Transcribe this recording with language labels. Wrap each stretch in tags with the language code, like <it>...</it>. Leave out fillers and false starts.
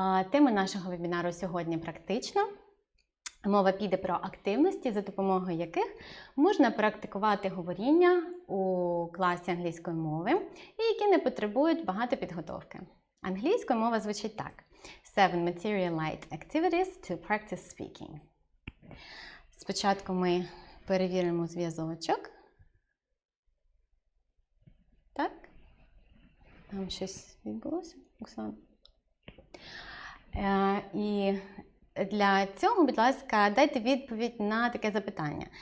<uk>Тема нашого вебінару сьогодні практична. Мова піде про активності, за допомогою яких можна практикувати говоріння у класі англійської мови, і які не потребують багато підготовки. Англійською мова звучить так.</uk> <en>7 material-light activities to practice speaking.</en> <uk>Спочатку ми перевіримо зв'язочок. Так? Там щось відбулося, Оксана? І для цього, будь ласка, дайте відповідь на таке запитання.</uk>